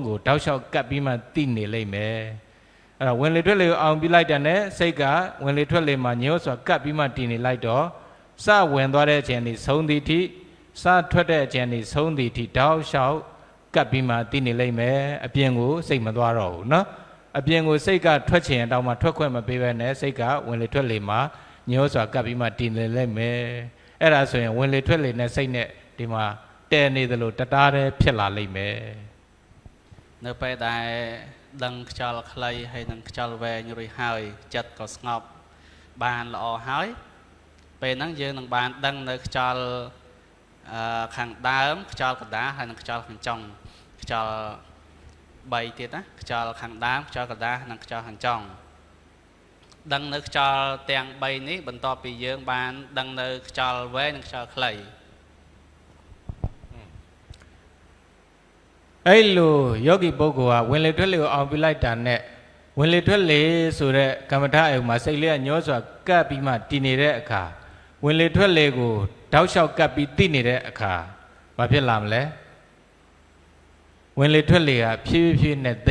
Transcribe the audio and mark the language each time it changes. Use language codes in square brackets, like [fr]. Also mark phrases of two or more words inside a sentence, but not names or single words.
[my] ကိုတောက်လျှောက်ကပ်ပြီးမှသိနေလိမ့်မယ်အဲ့တော့ဝင်လေထွက်လေကိုအောင်ပြလိုက်တဲ့နဲ့စိတ်ကဝင်လေထွက်လေမှာညှိုးစွာကပ်ပြီးမှတည်နေလိုက်တော့စဝင်သွားတဲ့အချိန်នេះဆုံးသည်ထိစထွက်တဲ့အချိန်នេះဆုံးသည်ထိတောက်လျှောက်ကပ်ပြီးမှတည်နေလိမ့်မယ်အပြင်ကိုစိတ်မသွားတော့ဘူးနော်အပြင်ကိုစိတ်ကထွက်ချင်တောင်မှထွက်ခွင့်မပေးဘဲနဲ့စိတ်ကဝင်လေထွက်လေမှာညှိုးစွာကပ်ပြီးမှတည်နေလိမ့်မယ်အဲ့ဒါဆိုရင်ဝင်လေထွက်လေနဲ့စိတ်နဲ့ဒီမှာတဲနေသလိုတတားတည်းဖြစ်လာလိမ့်မယ် [km] នៅពេលដែលដឹងខ្យល់ខ្លីហើយនឹងខ្យល់វែងរួចហើយចិត្តក៏ស្ងប់បានល្អហើយពេលហ្នឹងយើងនឹងបានដឹងនៅខ្យល់ខាងដើមខ្យល់កណ្ដាលហើយនឹងខ្យល់ខាងចុងខ្យល់3ទៀតណាខ្យល់ខាងដើមខ្យល់កណ្ដាលនិងខ្យល់ខាងចុងដឹងនៅខ្យល់ទាំង3នេះបន្ទាប់ពីយើងបានដឹងនៅខ្យល់វែងនិងខ្យល់ខ្លី [my] အဲ့လိုယောဂီပုဂ္ဂိုလ်ကဝင်လေထွက်လေကိုအောင်ပြလိုက်တာနဲ့ဝင်လေထွက်လေဆိုတဲ့ကမ္မထာအယုံမှာစိတ်လေးကညှိုးစွာကပ်ပြီးမှတည်နေတဲ့အခါဝင်လေထွက်လေကိုတောက်လျှောက်ကပ်ပြီးသိနေတဲ့အခါဘာဖြစ်လာမလဲဝင်လေထွက်လေကဖြည်းဖြည်းနဲ့တိ